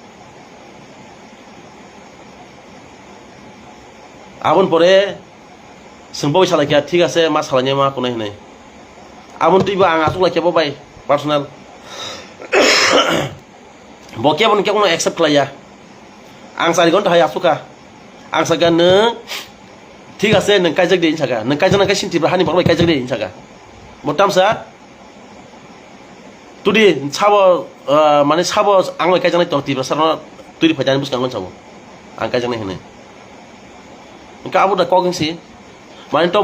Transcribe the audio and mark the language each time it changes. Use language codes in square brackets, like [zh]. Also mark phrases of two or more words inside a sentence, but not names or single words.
[trp] abon pore sengbo salakya [bn] ঠিক আছে [trp] ma salanya ma kunai nei abon tuiba ang asuk lakya bo bai personal bokya bon kya kono accept klaya ang sari gon thaya asuka ang saga ne [bn] ঠিক আছে [trp] nang kajak de insaga nang kajak nang kasin tibra hani bokai kajak de insaga motam sa tudi sabo mane sabo angoi kajang tong tibra sarna tudi phajani bus kangon sabo ang kajang hene ka abu da koging si mane to